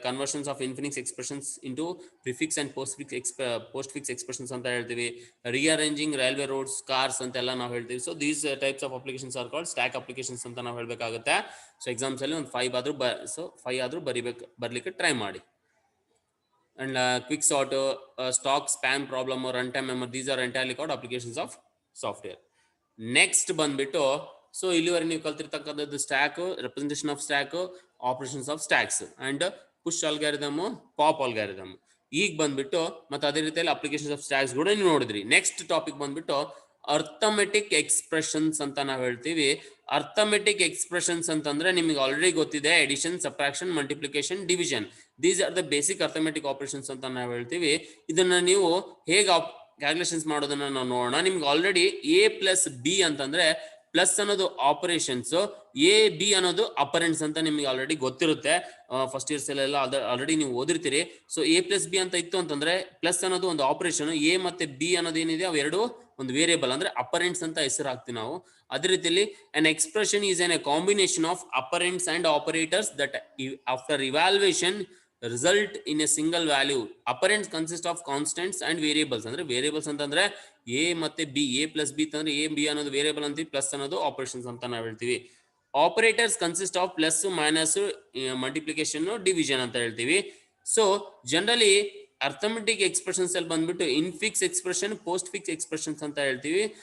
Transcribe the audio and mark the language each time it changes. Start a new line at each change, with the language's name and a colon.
English: conversions of infix expressions into prefix and postfix expressions
Kannada: ಅಂತ ಹೇಳ್ತೀವಿ.
English: rearranging railway roads cars
Kannada: ಅಂತೆಲ್ಲ ನಾವು ಹೇಳ್ತೀವಿ.
English: so these types of applications are called stack applications
Kannada: ಅಂತ ನಾವು ಹೇಳ್ಬೇಕಾಗುತ್ತೆ. So exams ಅಲ್ಲಿ ಒಂದು 5 ಆದ್ರೂ ಬರ್ಲಿಕ್ಕೆ ಟ್ರೈ ಮಾಡಿ.
English: And quick sort, stock spam problem or runtime memory, these are entirely called applications of software.
Kannada: Next ಬಂದ್ಬಿಟ್ಟು ಸೊ ಇಲ್ಲಿವರೆಗೆ ನೀವು ಕಲ್ತಿರ್ತಕ್ಕಂಥದ್ದು stack, representation of stack, operations of stacks and push algorithm, pop algorithm. ಈಗ ಬಂದ್ಬಿಟ್ಟು ಮತ್ತೆ ಅದೇ ರೀತಿಯಲ್ಲಿ applications of stacks ಕೂಡ ನೀವು ನೋಡಿದ್ರಿ. ನೆಕ್ಸ್ಟ್ ಟಾಪಿಕ್ ಬಂದ್ಬಿಟ್ಟು ಅರ್ಥಮೆಟಿಕ್ ಎಕ್ಸ್ಪ್ರೆಷನ್ಸ್ ಅಂತ ನಾವು ಹೇಳ್ತೀವಿ. ಅರ್ಥಮೆಟಿಕ್ ಎಕ್ಸ್ಪ್ರೆಷನ್ಸ್ ಅಂತಂದ್ರೆ ನಿಮಗೆ ಆಲ್ರೆಡಿ ಗೊತ್ತಿದೆ, edition, subtraction, multiplication, division.
English: these are the basic arithmetic operations
Kannada: ಅಂತ ನಾವು ಹೇಳ್ತೀವಿ. ಇದನ್ನ ನೀವು ಹೇಗೆ ಕ್ಯಾಲ್ಕುಲೇಷನ್ಸ್ ಮಾಡೋದನ್ನ ನಾವು ನೋಡೋಣ. ನಿಮ್ಗೆ ಆಲ್ರೆಡಿ ಎ ಪ್ಲಸ್ ಬಿ ಅಂತಂದ್ರೆ ಪ್ಲಸ್ ಅನ್ನೋದು ಆಪರೇಷನ್ಸ್, ಎ ಬಿ ಅನ್ನೋದು ಅಪರೆಂಟ್ಸ್ ಅಂತ ನಿಮ್ಗೆ ಆಲ್ರೆಡಿ ಗೊತ್ತಿರುತ್ತೆ. ಫಸ್ಟ್ ಇಯರ್ಸ್ ಎಲ್ಲ ಆಲ್ರೆಡಿ ನೀವು ಓದಿರ್ತೀರಿ. ಸೊ ಎ ಪ್ಲಸ್ ಬಿ ಅಂತ ಇತ್ತು ಅಂತಂದ್ರೆ ಪ್ಲಸ್ ಅನ್ನೋದು ಒಂದು ಆಪರೇಷನ್, ಎ ಮತ್ತೆ ಬಿ ಅನ್ನೋದು ಏನಿದೆ ಅವೆರಡು ಒಂದು ವೇರಿಯಬಲ್ ಅಂದ್ರೆ ಅಪರೆಂಟ್ಸ್ ಅಂತ ಹೆಸರು ಹಾಕ್ತೀವಿ ನಾವು. ಅದೇ ರೀತಿಯಲ್ಲಿ
English: an expression is a combination of operands and operators that after evaluation result in a single value. Operands consist of constants and variables.
Kannada: ಅಂದ್ರೆ ವೇರಿಯಬಲ್ಸ್ ಅಂತಂದ್ರೆ ಎ ಮತ್ತೆ ಬಿ, ಎ ಪ್ಲಸ್ ಬಿ ಅಂತಂದ್ರೆ ಎ ಬಿ ಅನ್ನೋದು variable ಅಂತೀವಿ, plus ಅನ್ನೋದು operations ಅಂತ ನಾವು ಹೇಳ್ತೀವಿ.
English: operators consist of plus, minus, multiplication, division
Kannada: ಅಂತ ಹೇಳ್ತೀವಿ. ಸೊ ಜನರಲಿ ಅರ್ಥಮೆಟಿಕ್ ಎಕ್ಸ್ಪ್ರೆಷನ್ಸ್ ಅಲ್ಲಿ ಬಂದ್ಬಿಟ್ಟು ಇನ್ಫಿಕ್ಸ್ ಎಕ್ಸ್ಪ್ರೆಷನ್, ಪೋಸ್ಟ್ ಫಿಕ್ಸ್ ಎಕ್ಸ್ಪ್ರೆಷನ್ಸ್ ಅಂತ ಹೇಳ್ತೀವಿ.